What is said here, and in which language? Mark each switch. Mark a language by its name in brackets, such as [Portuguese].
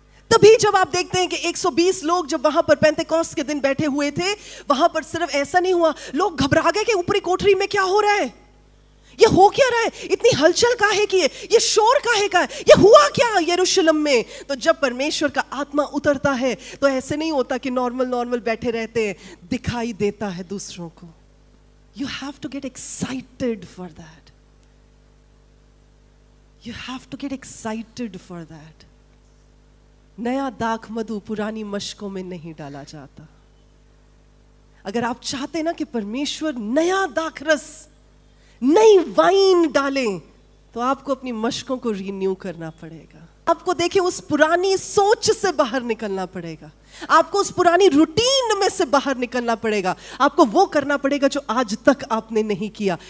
[Hindi] तभी जब आप देखते हैं कि 120 लोग जब वहां पर पेंतेकोस्त के दिन बैठे हुए थे, वहां पर सिर्फ ऐसा नहीं हुआ, लोग घबरा गए कि ऊपरी कोठरी में क्या हो रहा है, ये हो क्या रहा है, इतनी हलचल काहे की है, ये शोर काहे का है, ये हुआ क्या यरूशलेम में। तो जब परमेश्वर का आत्मा उतरता है तो ऐसे नहीं होता कि नॉर्मल बैठे रहते हैं, दिखाई देता है दूसरों को। [English] You have to get excited for that. You have to get excited for that. [Hindi] नया दाख मधु पुरानी मशकों में नहीं डाला जाता। अगर आप चाहते ना कि परमेश्वर नया दाखरस, नई वाइन डालें, तो आपको अपनी मशकों को रिन्यू करना पड़ेगा। आपको देखिए उस पुरानी सोच से बाहर निकलना पड़ेगा, आपको उस पुरानी रूटीन में से बाहर निकलना पड़ेगा, आपको वो करना पड़ेगा जो आज तक आपने नहीं किया।